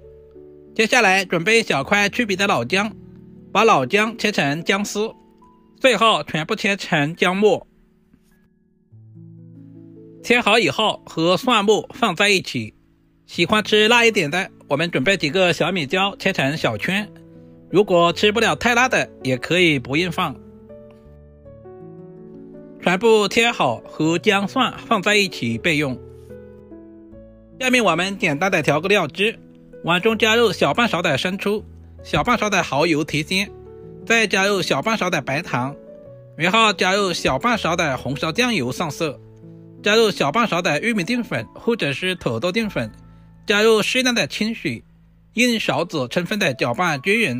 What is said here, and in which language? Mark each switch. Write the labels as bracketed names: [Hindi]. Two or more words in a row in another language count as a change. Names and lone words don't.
[Chinese] 接下來準備小塊去皮的老薑，把老薑切成薑絲，最後全部切成薑末。切好以後和蒜末放在一起。喜歡吃辣一點的，我們準備幾個小米椒切成小圈，如果吃不了太辣的也可以不用放。全部切好和姜蒜放在一起備用。下面我們簡單的調個料汁，碗中加入小半勺的生抽，小半勺的蚝油提鮮，再加入小半勺的白糖，然後加入小半勺的紅燒醬油上色，加入小半勺的玉米淀粉或者是土豆淀粉，加入適量的清水，用勺子充分的攪拌均勻。